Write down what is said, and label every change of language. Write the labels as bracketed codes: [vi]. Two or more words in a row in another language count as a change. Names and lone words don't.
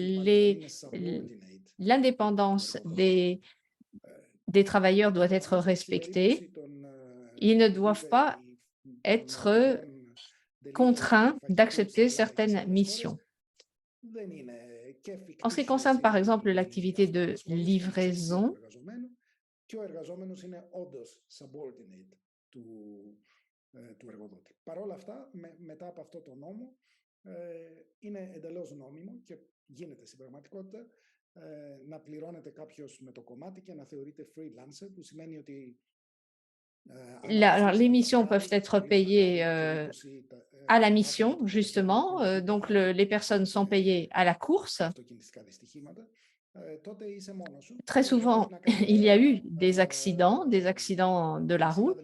[fr] L'indépendance des travailleurs doit être respectée. Ils ne doivent pas être contraints d'accepter certaines missions. En ce qui concerne, par exemple, l'activité de livraison, [el] Παρόλα αυτά, μετά από αυτό το νόμο, είναι εντελώς νόμιμο και γίνεται στην πραγματικότητα να πληρώνεται κάποιος με το κομμάτι και να θεωρείται freelancer, που σημαίνει ότι [fr] alors, les missions peuvent être payées à la mission, justement. Donc, les personnes sont payées à la course. Très souvent, il y a eu des accidents de la route.